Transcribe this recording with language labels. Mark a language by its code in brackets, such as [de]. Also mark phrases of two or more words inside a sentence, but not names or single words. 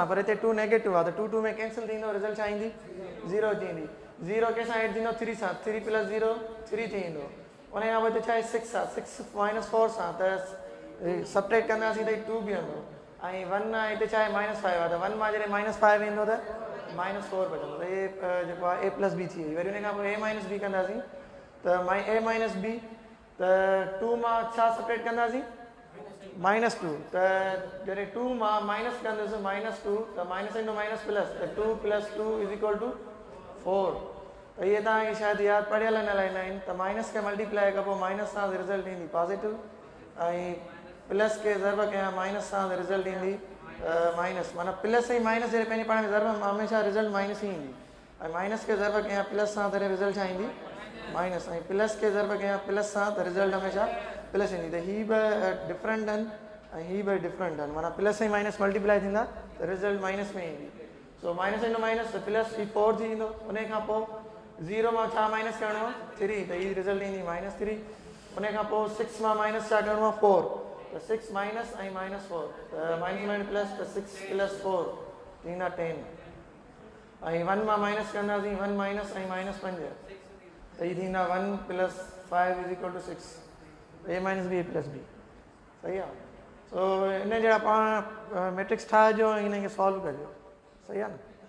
[sd] पर हिते 2 नेगेटिव आहे त 2 2 में कैंसिल थींदो रिज़ल्ट छा ईंदी 0 थींदी 0 कंहिंसां ऐड थींदो 3 सां 3 + 0 3 थी ईंदो उन खां पोइ हिते छा आहे 6 आहे 6 - 4 सां त सब्ट्रैक्ट कंदासीं त 2 बीहंदो ऐं 1 आहे हिते छा आहे -5 आहे त 1 मां जॾहिं -5 ईंदो त -4 बचंदो त हे जेको आहे A+B थी वई वरी हुन खां पोइ A-B कंदासीं त A-B त 2 मां छा सब्ट्रैक्ट कंदासीं -2 त जॾहिं 2 मां माइनस कंदुसि -2 त [en] minus into minus plus [sd] त 2 + 2 = 4 त इहे तव्हांखे शायदि यादि पढ़ियल न लाहींदा आहिनि त माइनस खे मल्टीप्लाई खां पोइ माइनस सां रिज़ल्ट ईंदी पॉज़िटिव ऐं प्लस खे ज़रब कयां माइनस सां रिज़ल्ट ईंदी माइनस माना प्लस ऐं माइनस जॾहिं पंहिंजे पाण में ज़रब हमेशह रिज़ल्ट माइनस ई ईंदी ऐं माइनस खे ज़रब कयां प्लस सां त रिज़ल्ट छा ईंदी माइनस ऐं प्लस खे ज़रब कयां प्लस सां त रिज़ल्ट हमेशह प्लस ईंदी त हीअ ॿ डिफरेंट आहिनि ऐं हीअ ॿ डिफरेंट आहिनि माना प्लस ऐं माइनस मल्टीप्लाई थींदा त रिज़ल्ट माइनस में ईंदी [en] so minus into minus [sd] त प्लस 4 थी ईंदो उन खां पोइ 0 मां छा माइनस करिणो आहे 3 त हीअ रिज़ल्ट ईंदी -3 उन खां पोइ 6 मां माइनस छा करिणो आहे 4 त 6 माइनस ऐं -4 त [en] minus plus [sd] त 6 + 4 थींदा 10 ऐं 1 मां माइनस कंदासीं 1 माइनस ऐं -5 त हीअ थींदा 1 + 5 = 6 A-B A+B सही आहे सो इन जहिड़ा पाण मैट्रिक्स ठाहिजो ऐं हिन खे सॉल्व कजो सही आहे न